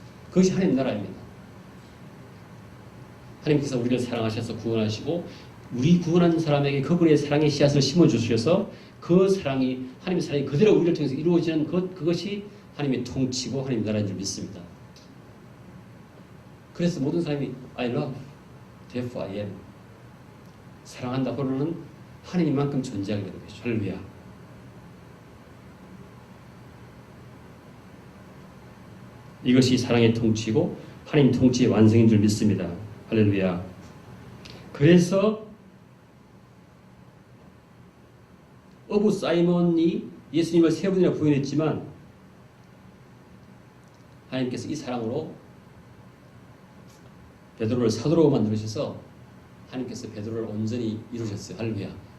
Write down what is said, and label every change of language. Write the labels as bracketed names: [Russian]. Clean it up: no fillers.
[Korean] 그것이 하나님 나라입니다. 하나님께서 우리를 사랑하셔서 구원하시고 우리 구원한 사람에게 그분의 사랑의 씨앗을 심어주셔서 그 사랑이 하나님의 사랑이 그대로 우리를 통해서 이루어지는 그것이 하나님의 통치고 하나님의 나라인 줄 믿습니다. 그래서 모든 사람이 [English] I love, therefore I am. [Korean] 사랑한다 그러는 하나님만큼 존재하게 되는 것이죠. 할렐루야. 이것이 사랑의 통치고 하나님 통치의 완성인 줄 믿습니다. 할렐루야. 그래서 어부 사이먼이 예수님을 세 번이나 부인했지만 하나님께서 이 사랑으로 베드로를 사도로 만들으셔서 하나님께서 베드로를 온전히 이루셨어요. 할렐루야.